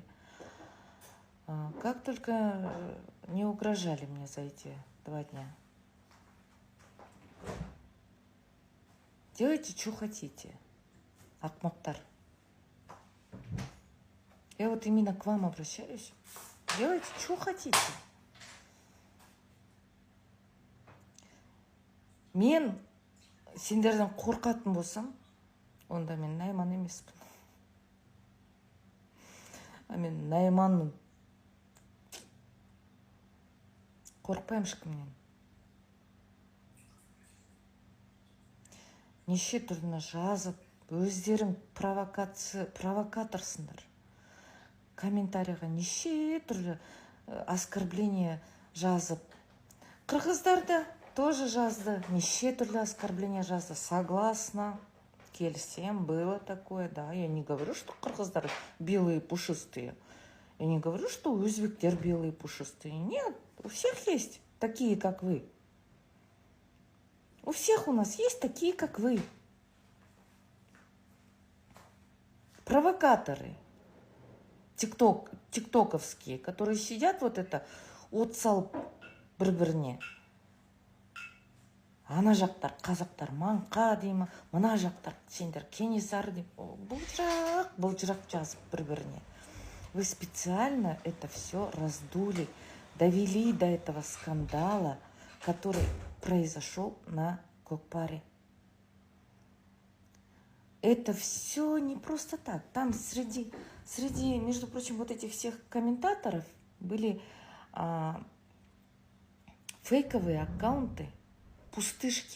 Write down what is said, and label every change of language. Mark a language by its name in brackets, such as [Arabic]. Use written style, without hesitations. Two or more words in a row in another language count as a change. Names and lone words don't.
[Russian] Как только не угрожали мне за эти 2 дня. Делайте, что хотите, акмактар. Я вот именно к вам обращаюсь. Делайте, что хотите. [Kazakh] Мен сендерден қорқатын болсам, онда мен Найман емеспін. А мен Найманмын. Қорқпаймын ешкімнен. Неше түрлі жазып, өздерің провокаторсыңдар. Комментарийға неше түрлі оскорбление жазып. Қырғыздар да тоже жазды, неше түрлі оскорбление жазды. [Russian] Согласна, келісем, было такое, да. Я не говорю, что қырғыздар белые пушистые. Я не говорю, что узбектер белые пушистые. Нет, у всех есть такие, как вы. У всех у нас есть такие, как вы. Провокаторы. Тиктоковские, которые сидят вот это, [Kazakh] отсал бір-біріне. Ана жақтар, қазақтар маңқа деймі, мына жақтар, сендер Кенесары деймі. Бұлжырақ жазып бір-біріне. [Russian] Вы специально это все раздули, довели до этого скандала, который произошел на Көкпаре. Это все не просто так. Там среди, между прочим, вот этих всех комментаторов были фейковые аккаунты, пустышки.